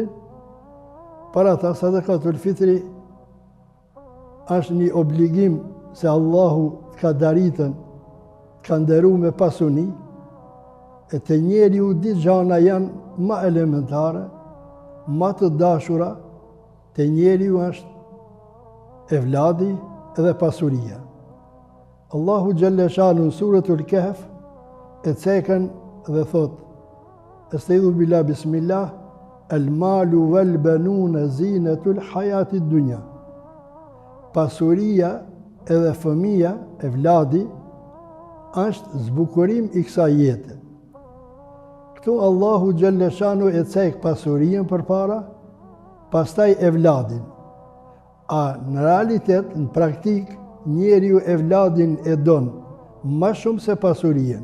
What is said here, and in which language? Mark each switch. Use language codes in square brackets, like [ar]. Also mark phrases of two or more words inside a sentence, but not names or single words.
[sq] Për ata [ar] صدقة الفطر [sq] është një obligim se Allahu ka daritën, ka nderu me pasuni, e të njeriu di gjana janë ma elementare, ma të dashura, të njeriu është evladi dhe pasuria. Allahu [ar] جل شأنه [sq] në suratul Kahf e cekën dhe thot: [ar] أستعيذ بالله بسم الله المال والبنون زينة الحياة الدنيا. [sq] Pasuria edhe fëmia, evladi, është zbukurim i kësaj jete. Këtu Allahu [ar] جل شأنه [sq] e cek pasurien përpara, pastaj evladin. A në realitet, në praktik, njeriu evladin e don ma shumë se pasurien.